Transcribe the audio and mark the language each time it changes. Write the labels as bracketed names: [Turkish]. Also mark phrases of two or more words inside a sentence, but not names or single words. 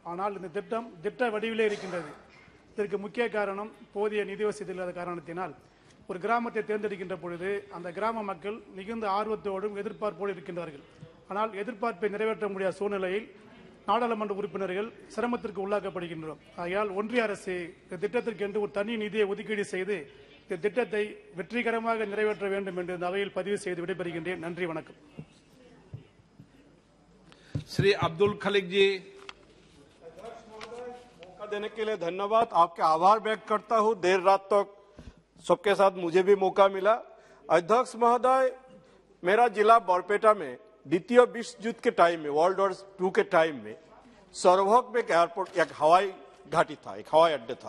[Tamil] ஆனால் இந்த திட்ட வடிவிலே இருக்கின்றது. இதற்கு முக்கிய காரணம் போதிய நிதி வசதி இல்லாத காரணத்தினால் ஒரு கிராமத்தை தேர்ந்தெடுக்கின்ற பொழுது அந்த கிராம மக்கள் மிகுந்த ஆர்வத்தோடும் எதிர்பார்ப்போடு இருக்கின்றார்கள். ஆனால் எதிர்பார்ப்பை நிறைவேற்ற முடியாத சூழ்நிலையில் நாடாளுமன்ற உறுப்பினர்கள் சிரமத்திற்கு உள்ளாக்கப்படுகின்றோம். ஆகையால் ஒன்றிய அரசு இந்த திட்டத்திற்கு என்று ஒரு தனி நிதியை ஒதுக்கீடு செய்து இந்த திட்டத்தை வெற்றிகரமாக நிறைவேற்ற வேண்டும் என்று இந்த அவையில் பதிவு செய்து விடைபெறுகின்றேன். நன்றி, வணக்கம். [Hindi] श्री अब्दुल खलीक जी। मौका देने के लिए धन्यवाद। आपके आभार व्यक्त करता हूं। देर रात तक सबके साथ मुझे भी मौका मिला। अध्यक्ष महोदय, मेरा जिला बरपेटा में द्वितीय विश्व युद्ध के टाइम में, वर्ल्ड वॉर 2 के टाइम में सरभोग में एक एयरपोर्ट, एक हवाई घाटी था, एक हवाई अड्डे था।